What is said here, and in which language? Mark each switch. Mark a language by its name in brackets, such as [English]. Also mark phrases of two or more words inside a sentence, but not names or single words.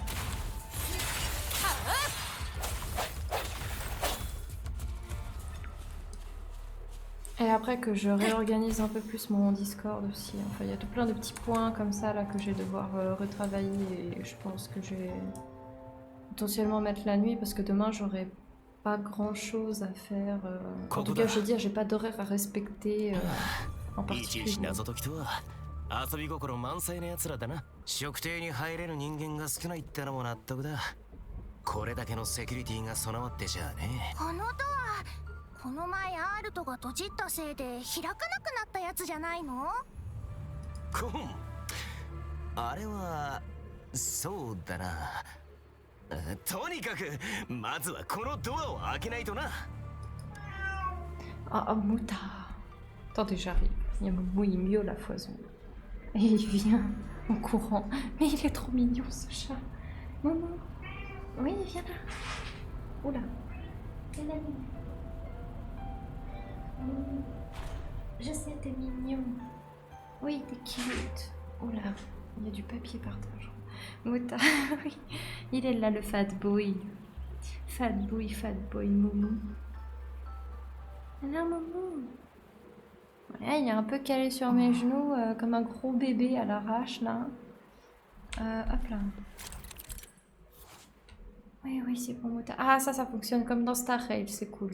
[French] Et après que je réorganise un peu plus mon Discord aussi. Enfin, il y a plein de petits points comme ça là que je vais devoir retravailler et je pense que je vais potentiellement mettre la nuit parce que demain j'aurai pas grand chose à faire. En tout cas, je veux dire, j'ai pas d'horaire à respecter en particulier. [Japanese] 遊び心満載な奴らだな。職邸に入れる人間が少ないってのも納得だ。これだけのセキュリティが備わってじゃね。このドア、この前アールトが閉じったせいで開かなくなったやつじゃないの？コン。あれはそうだな。とにかくまずはこのドアを開けないとな。 [French] Ah, Mouta. Attendez, j'arrive. Il y a Moumou, il miaule la foison. Et il vient en courant. Mais il est trop mignon ce chat. Moumou. Oui, viens là. Oula. Viens là. Je sais, t'es mignon. Oui, t'es cute. Oula, il y a du papier par terre. Mouta, oui. Il est là, le [English] fat boy. Fat boy, [French] Moumou. Non, Moumou. Ouais, il est un peu calé sur mes genoux, comme un gros bébé à l'arrache, là. Hop là. Oui, c'est bon, Mouta. Ah, ça fonctionne comme dans Star Rail, c'est cool.